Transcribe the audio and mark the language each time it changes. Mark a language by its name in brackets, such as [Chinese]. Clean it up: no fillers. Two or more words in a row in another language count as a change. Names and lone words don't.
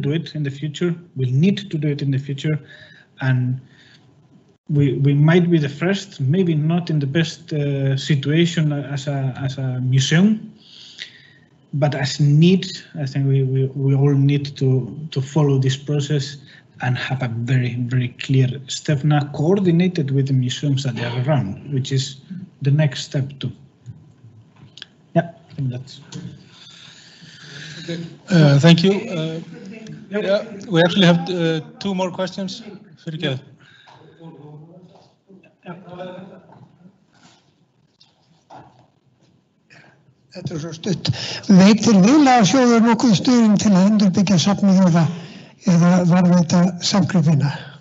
[English] do it in the future, will need to do it in the future, and we might be the first, maybe not in the best situation as a museum, but as need, I think we all need to follow this process and have a very, very clear STEFNA coordinated with the museums that they are around, which is the next step too. Yeah, I think that's. Thank you. Yeah, we actually have 2 more questions. [Icelandic] Fyrirgefðu. Þetta svo stutt. Veitir Viðlagasjóður nokkuð stuðning til að endurbyggja safnið eða var þetta samgripina?